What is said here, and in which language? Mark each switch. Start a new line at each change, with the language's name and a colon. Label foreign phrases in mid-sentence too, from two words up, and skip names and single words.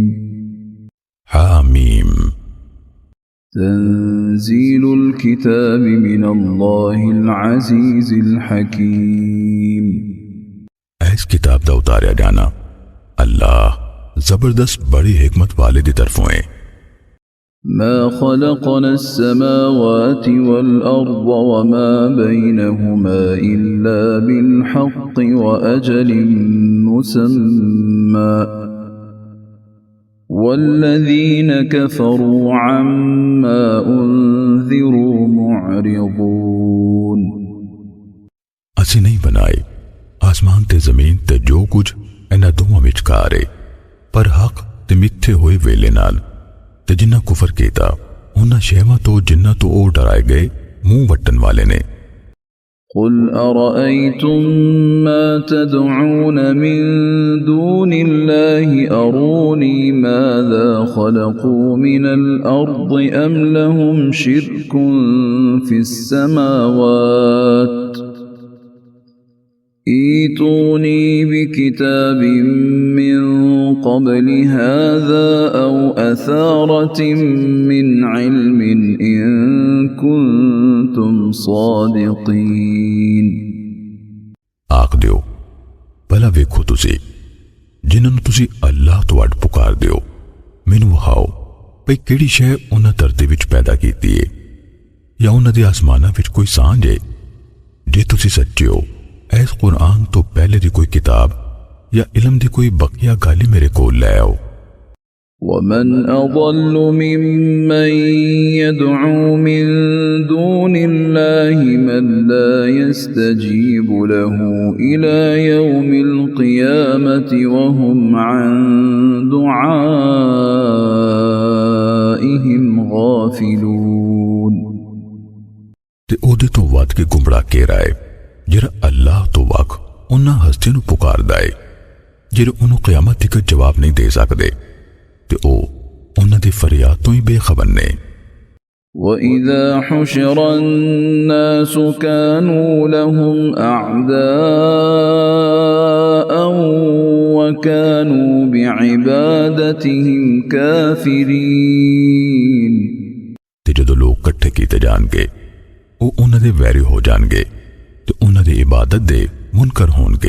Arabic: حم. تنزيل الكتاب من الله العزيز الحكيم.
Punjabi: ਇਸ ਕਿਤਾਬ ਦਾ ਉਤਾਰਿਆ ਜਾਣਾ ਅੱਲਾਹ ਜ਼ਬਰਦਸਤ ਬੜੀ ਹਿਕਮਤ ਵਾਲੇ ਦੀ ਤਰਫ਼ੋਂ ਹੈ।
Arabic: ما خلقنا السماوات والأرض وما بينهما إلا بالحق وأجل مسمى والذين كفروا عما أنذروا معرضون.
Punjabi: ਅਸੀਂ ਨਹੀਂ ਬਣਾਏ ਆਸਮਾਨ ਤੇ ਜ਼ਮੀਨ ਤੇ ਜੋ ਕੁਝ ਇਨ੍ਹਾਂ ਦੋਵਾਂ ਵਿਚਕਾਰ ਹੈ, ਪਰ ਹੱਕ ਤੇ ਮਿਥੇ ਹੋਏ ਵੇਲੇ ਨਾਲ ਤੇ ਜਿਨ੍ਹਾਂ ਕੁਫ਼ਰ ਕੀਤਾ ਉਨ੍ਹਾਂ ਸ਼ੈਵਾਂ ਤੋਂ ਜਿਨ੍ਹਾਂ ਤੋਂ ਓ ਡਰਾਏ ਗਏ ਮੂੰਹ ਵੱਟਣ ਵਾਲੇ ਨੇ।
Arabic: قل أرأيتم ما تدعون من دون الله أروني ماذا خلقوا من الأرض أم لهم شرك في السماوات ائتوني بكتاب من قبل هذا أو أثارة من علم إن كنتم صادقين.
Punjabi: ਆਖ ਦਿਓ ਭਲਾ ਵੇਖੋ ਤੁਸੀਂ ਜਿਨ੍ਹਾਂ ਤੁਸੀਂ ਅੱਲਾਹ ਤੋਂ ਅੱਡ ਪੁਕਾਰ ਦਿਓ ਮੈਨੂੰ ਵਹਾਓ ਭਈ ਕਿਹੜੀ ਸ਼ੈ ਉਨ੍ਹਾਂ ਧਰਤੀ ਵਿਚ ਪੈਦਾ ਕੀਤੀ ਹੈ ਯਾ ਉਨ੍ਹਾਂ ਦੇ ਆਸਮਾਨਾਂ ਵਿਚ ਕੋਈ ਸਾਂਝ ਹੈ। ਜੇ ਤੁਸੀਂ ਸੱਚੇ ਹੋ ਇਸ ਕੁਰਾਨ ਤੋਂ ਪਹਿਲੇ ਦੀ ਕੋਈ ਕਿਤਾਬ ਯਾ ਇਲਮ ਦੀ ਕੋਈ ਬਕੀਆ ਗਾਲੀ ਮੇਰੇ ਕੋਲ ਲੈ ਆਓ।
Arabic: ومن أضل ممن يدعو من دون الله من لا يستجيب له إلى يوم القيامة وهم عن دعائهم غافلون.
Punjabi: ਤੇ ਓਦੇ ਤੋਂ ਵੱਧ ਕੇ ਗੁਮਰਾਹ ਕੇਹੜਾ ਹੈ ਜਿਹੜਾ ਅੱਲਾਹ ਤੋਂ ਵੱਖ ਉਨ੍ਹਾਂ ਹਸਤੀਆਂ ਨੂੰ ਪੁਕਾਰਦਾ ਹੈ ਜਿਹੜੇ ਉਨ੍ਹੋਂਨੇ ਕ਼ਿਆਮਤ ਤੱਕ ਜਵਾਬ ਨਹੀਂ ਦੇ ਸਕਦੇ ਤੇ ਓ ਉਨ੍ਹਾਂ ਦੀ ਫ਼ਰਿਆਦ ਤੋਂ ਹੀ ਬੇਖ਼ਬਰ ਨੇ।
Arabic: وإذا حشر الناس كانوا لهم أعداء وكانوا بعبادتهم كافرين.
Punjabi: ਤੇ ਜਦੋਂ ਲੋਕ ਇਕੱਠੇ ਕੀਤੇ ਜਾਣਗੇ ਓ ਉਨ੍ਹਾਂ ਦੇ ਵੈਰੀ ਹੋ ਜਾਣਗੇ ਤੇ ਉਨ੍ਹਾਂ ਦੀ ਇਬਾਦਤ ਦੇ ਮੁਨਕਰ ਹੋਣਗੇ।